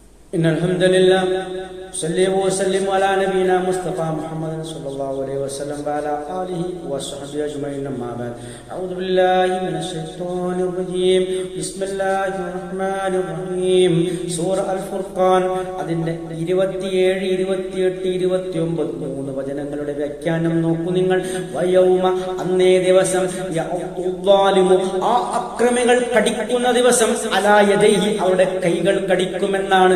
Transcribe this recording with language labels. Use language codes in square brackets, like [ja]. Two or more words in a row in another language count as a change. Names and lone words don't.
[ar] إن الحمد لله صلى وسلم على نبينا مصطفى محمد صلى الله عليه وسلم وعلى آله وصحبه أجمعين أما بعد أعوذ بالله من الشيطان الرجيم بسم الله الرحمن الرحيم [ml] സൂറ അൽ ഫുർഖാൻ അതിന്റെ 27, 28, 29 മൂന്ന് വചനങ്ങളുടെ വ്യാഖ്യാനം നോക്കൂ നിങ്ങൾ. വയൗമ അന്നേ ദിവസം യഅ്ദുദ്ദാലിമു ആ അക്രമികൾ കടിക്കുന്ന ദിവസം [ar] على يديه [ml] അവരുടെ കൈകൾ കടിക്കുമെന്നാണ്.